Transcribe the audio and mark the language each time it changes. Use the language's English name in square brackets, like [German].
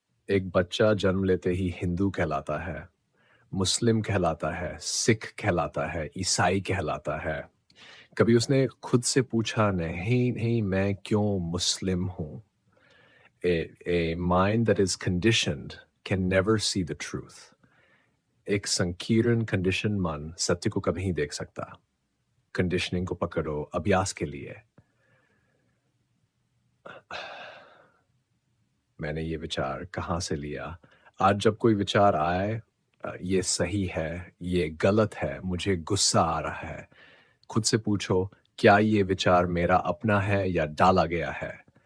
[Hindi] एक बच्चा जन्म लेते ही हिंदू कहलाता है, मुस्लिम कहलाता है, सिख कहलाता है, ईसाई कहलाता है. कभी उसने खुद से पूछा नहीं, नहीं मैं क्यों मुस्लिम हूं? [English] A mind that is conditioned can never see the truth. [Hindi] एक संकीर्ण कंडीशन मन सत्य को कभी नहीं देख सकता. कंडीशनिंग को पकड़ो अभ्यास के लिए. मैंने ये विचार कहाँ से लिया? आज जब कोई विचार आए, ये सही है, ये गलत है, मुझे गुस्सा आ रहा है, खुद से पूछो, क्या ये विचार मेरा अपना है या डाला गया है?